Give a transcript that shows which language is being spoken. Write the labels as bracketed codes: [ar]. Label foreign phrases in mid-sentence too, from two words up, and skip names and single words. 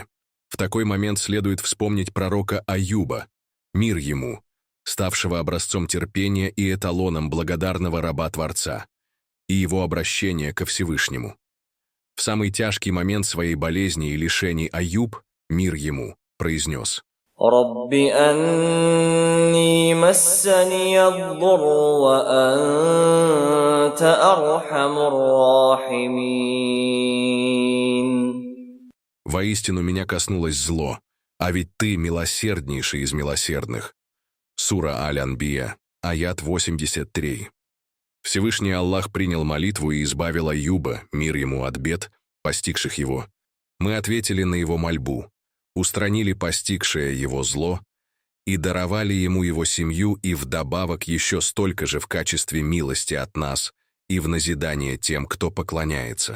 [ru] В такой момент следует вспомнить пророка Аюба, мир ему, ставшего образцом терпения и эталоном благодарного раба Творца, и его обращение ко Всевышнему. В самый тяжкий момент своей болезни и лишений Аюб, мир ему, произнес: [ar] رب أني مسني الضر وأنت أرحم الراحمين. [ru] «Воистину меня коснулось зло, а ведь ты милосерднейший из милосердных». Сура Аль-Анбия, аят 83. Всевышний Аллах принял молитву и избавил Аюба, мир ему, от бед, постигших его. Мы ответили на его мольбу, устранили постигшее его зло и даровали ему его семью и вдобавок еще столько же в качестве милости от нас и в назидание тем, кто поклоняется.